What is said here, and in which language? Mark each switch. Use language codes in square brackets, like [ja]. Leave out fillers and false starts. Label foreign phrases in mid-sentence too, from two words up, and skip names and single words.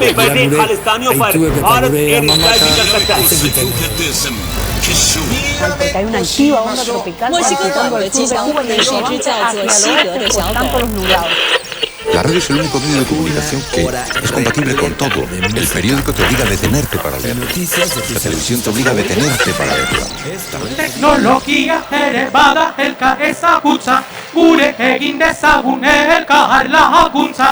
[es] Porque hay una activa onda tropical pasando del sur de Cuba y el Cobán hacia el oeste por campos nublados. La radio es el único medio de comunicación que es compatible con todo. El periódico te obliga a detenerte para leerlo. La televisión te obliga a detenerte para verlo. [eu] Teknologia ere bada elkar ezagutza, gure egin dezagun elkar laguntza.